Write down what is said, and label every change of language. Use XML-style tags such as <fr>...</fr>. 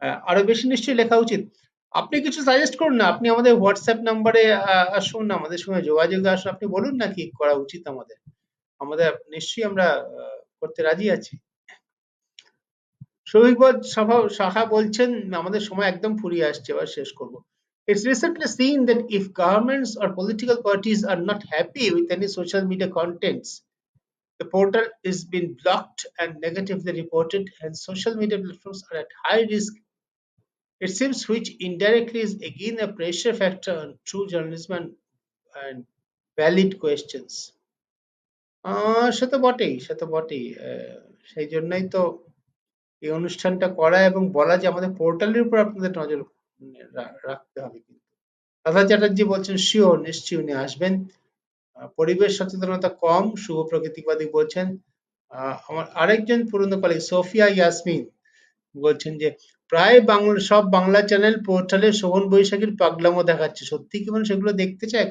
<bn>আরো বেশি নিশ্চয়ই লেখা উচিত। আপনি কিছু সাজেস্ট করুন না, আপনি আমাদের হোয়াটসঅ্যাপ নাম্বারে আসুন, আমাদের সঙ্গে যোগাযোগে আসুন, আপনি বলুন না কি করা উচিত আমাদের। আমাদের নিশ্চয়ই আমরা করতে রাজি আছি। সৌভিকবাদ সাহা বলছেন, আমাদের সময় একদম ফুরিয়ে আসছে, এবার শেষ করব।</bn> <en>It's recently seen that if governments or political parties are not happy with any social media contents, the portal is being blocked and negatively reported, and social media platforms are at high risk, it seems, which indirectly is again a pressure factor on true journalism and valid questions.</en> <bn>সে তো বটেই, সে তো বটেই। সেই জন্যই তো এই অনুষ্ঠানটা করা এবং বলা যে আমাদের পোর্টালের উপর আপনাদের নজর রাখতে হবে। কিন্তু রাধা চ্যাটার্জি বলছেন, শিওর, নিশ্চয়ই উনি আসবেন। পরিবেশ সচেতনতা কম, শুভ প্রকৃতিবাদী বলছেন। আমার আরেকজন পুরনো কলিগ সোফিয়া ইয়াসমিন বলছেন যে প্রায় সব বাংলা চ্যানেল পোর্টালে শোভন বৈশাখীর পাগলামো দেখাচ্ছে, সত্যি কি মানে সেগুলো দেখতে চায়?</bn>